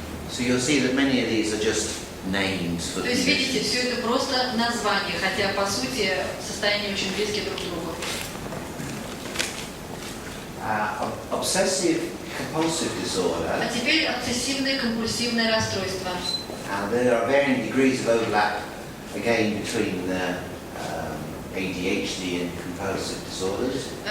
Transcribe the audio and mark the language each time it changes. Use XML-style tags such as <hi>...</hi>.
<en>So you'll see that many of these are just names for</en> <ru>То есть, видите, все это просто название, хотя по сути состояния очень близкие друг к другу.</ru> <en>Obsessive compulsive disorder.</en> <ru>А теперь обсессивное компульсивное расстройство.</ru> <en>There are varying degrees of overlap again between ADHD and compulsive disorders.</en>